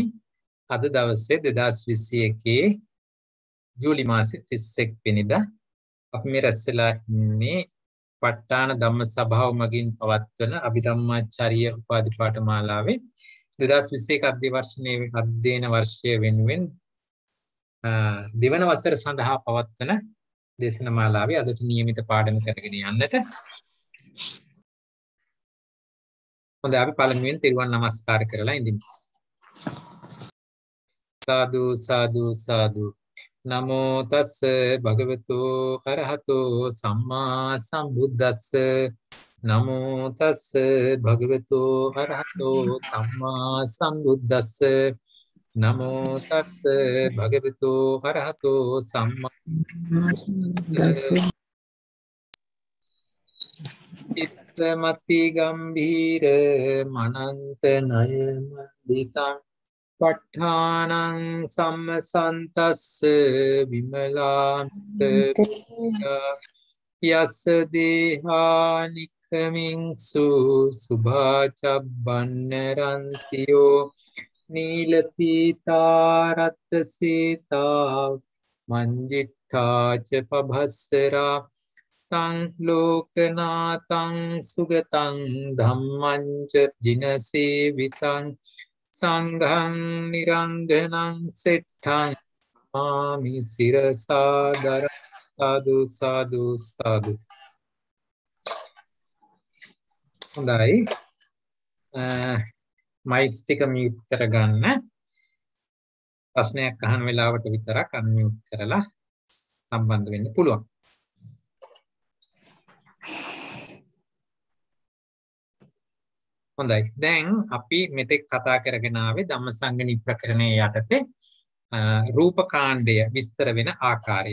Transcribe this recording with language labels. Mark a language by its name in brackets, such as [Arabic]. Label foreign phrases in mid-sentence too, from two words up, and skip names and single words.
[Sinhala] අද දවසේ 2021 ජූලි මාසේ 31 වෙනිදා අපි මේ රැස් වෙලා ඉන්නේ ප ဋ ාණ ධම්ම සභාව මගින් පවත්වන අභිධම්මාචාර්ය උපාධි පාඨමාලාවේ 2021 අධ්‍යයන වර්ෂය වෙනුවෙන් දෙවන වසර සඳහා පවත්වන දේශනමාලාවේ අදට නියමිත පාඩම කරගෙන යන්නට. හොඳයි අපි පළමුවෙන් තිරුවන් නමස්කාර කරලා ඉඳිමු. සාදු සාදු සාදු. [Pali] නමෝ තස් භගවතු අරහතෝ සම්මා සම්බුද්දස්ස. නමෝ තස් භගවතු අරහතෝ සම්මා සම්බුද්දස්ස. නමෝ තස් භගවතු අරහතෝ සම්මා සම්බුද්දස්ස. චිත්තමති ගම්භීර මනන්ත නය මන්දිතං ප ဋ ාණං සම්මසන්තස්ස විමලාන්ත යස්ස දේහානික්ඛමින්සු සුභාචබ්බන්න රන්තියෝ නීලපීතාරත්ත සීතා මංජිට්ඨාච පභස්සරා තං ලෝකනාතං සුගතං ධම්මං ච ජිනසේවිතං සංඝං නිරංගනං සෙට්ඨං මාමි සිරසාදර. [Sinhala] සාදු සාදු සාදු. හොඳයි, මයික්ස් ටික මියුට් කරගන්න. ප්‍රශ්නයක් අහන වෙලාවට විතරක් අන්මියුට් කරලා සම්බන්ධ වෙන්න පුළුවන්. හොඳයි, දැන් අපි මෙතෙක් කතා කරගෙන ආවේ ධම්මසංගණි ප්‍රකරණයේ යටතේ රූපකාණ්ඩය විස්තර වෙන ආකාරය.